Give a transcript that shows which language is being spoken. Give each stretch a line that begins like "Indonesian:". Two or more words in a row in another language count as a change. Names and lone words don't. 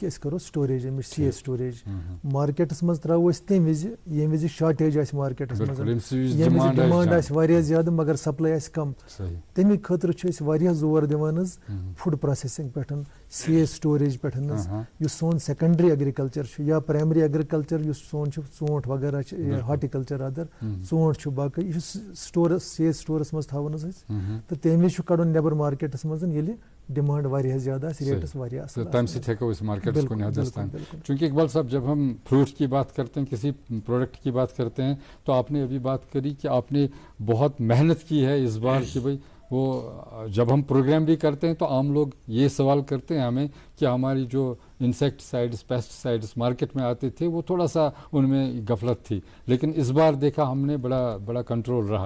Kashmiri: أسۍ کرو سٹوریج امِچ
English: C storage
Kashmiri: مارکیٹس منٛز تراوو أسۍ تمہِ وِزِ ییٚمہِ وِزِ شاٹیج آسہِ مارکیٹس منٛز ییٚمہِ وِزِ ڈِمانڈ آسہِ واریاہ زیادٕ مگر سپلاے آسہِ کم تمہِ خٲطرٕ چھِ أسۍ واریاہ زور دِوان حظ
English: food processing
Kashmiri: پٮ۪ٹھ
English: C storage
Kashmiri: پٮ۪ٹھ حظ یُس سون
English: secondary agriculture
Kashmiri: چھُ یا
English: primary agriculture
Kashmiri: یُس سون چھُ ژوٗنٛٹھ وغیرہ چھِ ہارٹیکلچر ادر ژوٗنٛٹھ چھُ باقٕے یہِ چھُ سٹورس سی سٹورس منٛز تھاوُن حظ أسۍ تہٕ تمہِ وِزِ چھُ کڑُن نیبر مارکیٹس منٛز ییٚلہِ ڈیمانڈ واریاہ زیادہ آسہِ ریٹس واریاہ اصل تمہِ سۭتۍ ہیٚکو أسۍ مارکیٹس کُن حدس تام.
Urdu: چونکہ اقبال صاحب جب ہم فروٹ کی بات کرتے ہیں کسی پروڈکٹ کی بات کرتے ہیں تو آپ نے ابھی بات کری کہ آپ نے بہت محنت کی ہے اس بار کہ بھائی وہ جب ہم پروگرام بھی کرتے ہیں تو عام لوگ یہ سوال کرتے ہیں ہمیں کہ ہماری جو
English: insecticides pesticides
Urdu: مارکیٹ میں آتے تھے وہ تھوڑا سا ان میں غفلت تھی لیکن اس بار دیکھا ہم نے بڑا کنٹرول رہا.